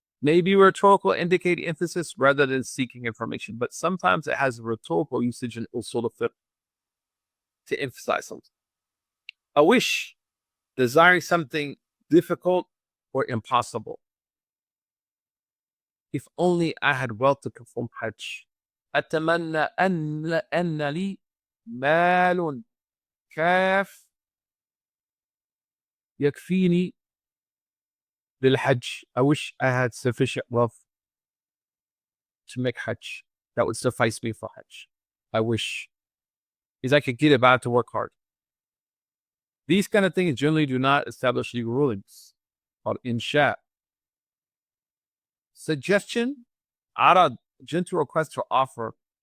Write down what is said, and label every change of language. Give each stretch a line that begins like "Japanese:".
English: Maybe rhetorical indicate emphasis rather than seeking information, but sometimes it has a rhetorical usage in usul al-fiqh to emphasize something. A wish, desiring something difficult or impossible. If only I had wealth to perform Hajj.
Arabic: أتمنى أن لي مال كاف يكفيني للحج.
English: I wish I had sufficient wealth to make Hajj. That would suffice me for Hajj. I wish. Because I could get it, but I have to work hard. These kind of things generally do not establish legal rulings. Called insha. Suggestion, arad, gentle request or offer.